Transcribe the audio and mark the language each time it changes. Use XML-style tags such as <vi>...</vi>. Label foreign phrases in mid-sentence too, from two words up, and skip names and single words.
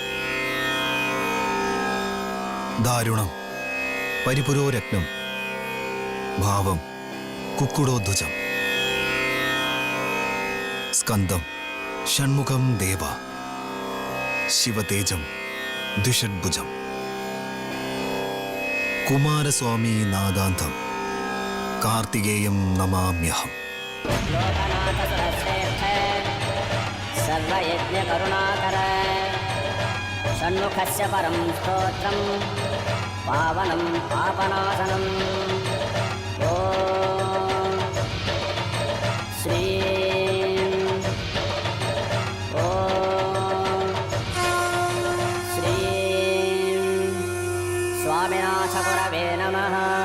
<sa>ദാരുണം പരിപുരോരത്നം ഭാവം കുക്കുടോദ്ഭുജം സ്കന്ദം ഷൺമുഖം ദേവ ശിവതേജം ദ്വിഷഡ്ഭുജം കുമാരസ്വാമി നാഗാന്തം കാർത്തികേയം നമാമ്യഹം. सर्वयज्ञकरुणाकर षण्मुखस्य परं स्तोत्रं पावनं पापनाशनम् ॐ श्रीं स्वामिनाथगुरवे नमः.</sa>